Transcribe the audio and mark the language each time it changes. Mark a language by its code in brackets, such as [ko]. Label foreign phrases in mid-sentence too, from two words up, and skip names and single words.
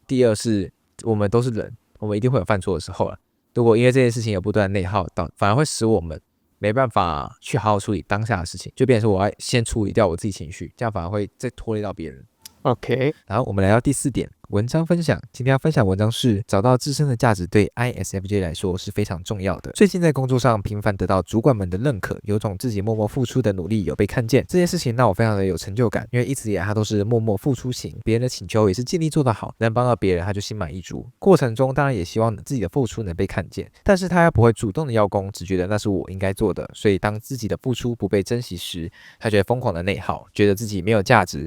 [zh] 第二是，我們都是人，我們一定會有犯錯的時候了。如果因為這件事情有不斷的內耗，反而會使我們沒辦法去好好處理當下的事情，就變成說我要先處理掉我自己情緒，這樣反而會再拖累到別人。 OK，然後我們來到第4點，文章分享。今天要分享文章是找到自身的價值，對 ISFJ 來說是非常重要的。最近在工作上頻繁得到主管們的認可，有種自己默默付出的努力有被看見，這件事情讓我非常的有成就感，因為一直以來他都是默默付出型，別人的請求也是盡力做得好，能幫到別人他就心滿意足。過程中當然也希望自己的付出能被看見，但是他又不會主動的邀功，只覺得那是我應該做的，所以當自己的付出不被珍惜時，他就會瘋狂的內耗，覺得自己沒有價值。